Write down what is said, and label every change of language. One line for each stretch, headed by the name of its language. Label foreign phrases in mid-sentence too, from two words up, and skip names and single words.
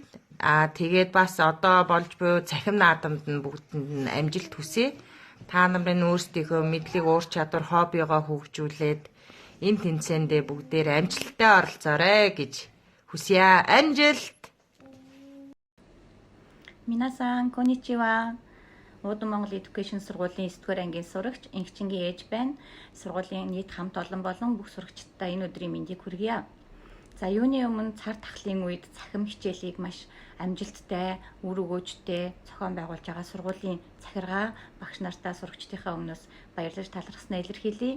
Mongolian: Тэгээд бас одоо болж буй цахим наадамд нь бүгдэнд нь амжилт хүсье. Та нарын өөрсдийнхөө мэдлэг, ур чадвар, хоббигоо хөгжүүлээд энэ тэмцээндээ бүгдээр амжилттай оролцоорой гэж хүсье. Амжилт.
Japanese: 皆さんこんにちは。
Mongolian: Уудам Монгол Education сургуулийн 9-р ангийн сурагч Инхчингийн ээж байна. Сургуулийн нийт хамт олон болон бүх сурагчдаа энэ өдрийн мэндийг хүргье. За юуны өмнө цар тахлын үед цахим хичээлийг маш амжилттай, үр өгөөжтэй зохион байгуулж байгаа сургуулийн захиргаа багш нартаа сурагчдынхаа өмнөөс баярлаж талархснаа илэрхийлье.